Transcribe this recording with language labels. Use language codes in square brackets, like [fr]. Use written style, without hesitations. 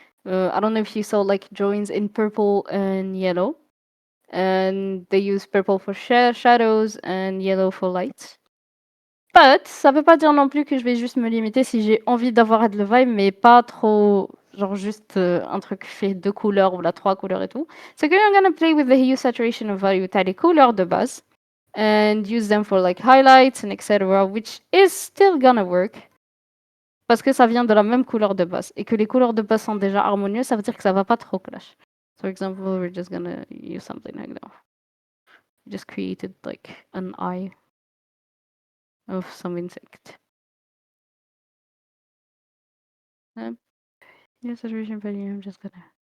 [en] I don't know if you saw like drawings in purple and yellow, and they use purple for shadows and yellow for lights. [fr] But ça veut pas dire non plus que je vais juste me limiter si j'ai envie d'avoir de le vibe, mais pas trop, genre juste un truc fait 2 couleurs ou la 3 couleurs et tout. C'est que [en] you're gonna play with the hue saturation of value. [fr] T'as les couleurs de base [en] and use them for like highlights and etc. which is still gonna work [fr] parce que ça vient de la même couleur de base et que les couleurs de base sont déjà harmonieuses, ça veut dire que ça va pas trop clash. [en] For example, we're just gonna use something like that. Just created like an eye of some insect. Yeah, saturation value, I'm just gonna.